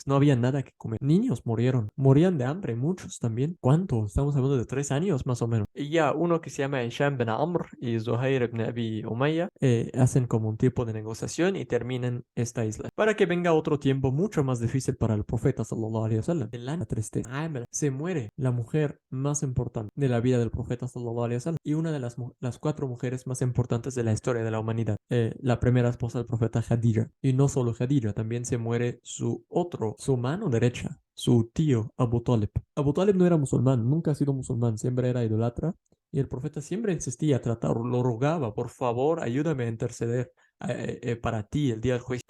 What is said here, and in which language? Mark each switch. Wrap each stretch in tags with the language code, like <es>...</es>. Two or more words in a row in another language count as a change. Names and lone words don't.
<es>No había nada que comer. Niños murieron. Morían de hambre, muchos también. ¿Cuánto? Estamos hablando de 3 años más o menos. Y ya uno que se llama Hisham bin Amr y Zuhair ibn Abi Umayya hacen como un tipo de negociación y terminan esta isla. Para que venga otro tiempo mucho más difícil para el profeta</es> <ar>صلى الله عليه وسلم.</ar> <es>El año tristeza. Se muere la mujer más importante de la vida del profeta</es> <ar>صلى الله عليه وسلم</ar> <es>y una de las 4 mujeres más importantes de la historia de la humanidad. La primera esposa del profeta Khadija. Y no solo Khadija, también se muere su mano derecha, su tío Abu Talib. Abu Talib no era musulmán, nunca ha sido musulmán, siempre era idólatra. Y el profeta siempre insistía a tratarlo, lo rogaba, por favor, ayúdame a interceder para ti el día del juicio.</es>